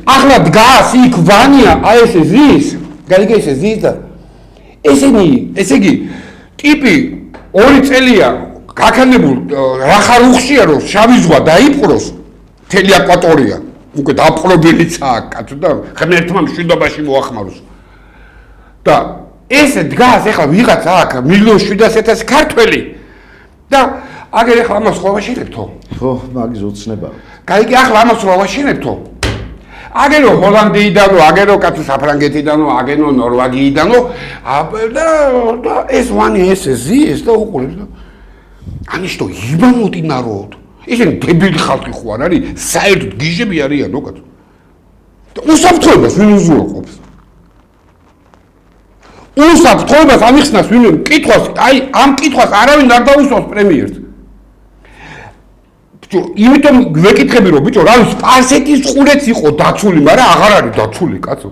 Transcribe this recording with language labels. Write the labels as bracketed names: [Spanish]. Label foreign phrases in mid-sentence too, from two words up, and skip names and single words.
[Georgian] ახლა დგას იქ ვანია აი ესე ზის გაიგე ესე ზის და ესე იგი ტიპი 2 წელია გაქანებულ რახარ უხშია რომ შავი ზღვა დაიპყროს მთელი აკვატორია უკვე დაპყრობილიცაა კაცო და ღმერთმა მშვიდობაში მოახმაროს და ესე დგას ახლა ვიღაცა აქ 1,700,000 ქართველი და აგერ ახლა ამას ხო ვაშინებთო ხო მაგის ოცნება გაიგე ახლა ამას რა ვაშინებთო აგერო ჰოლანდიიდანო აგერო კაცო საფრანგეთიდანო აგენო ნორვეგიიდანო და ეს ვანი ესე ზის და უყურებს და [Russian] они что ебанутый народ [Georgian] ისინი დებილი ხალხი ხო არ არის საერთოდ გიჟები არიანო კაცო და უსაფრთხოებას ვინ უზრუნველყოფს უსაფრთხოებას ამიხსნას ვინ კითხვას აი ამ კითხვას არავინ არ დაუსვამს პრემიერს ბიჭო, იმიტომ ვეკითხები რომ ბიჭო, რავი, სპარსეთის ყურეც იყო დაცული, მაგრამ აღარ არის დაცული, კაცო.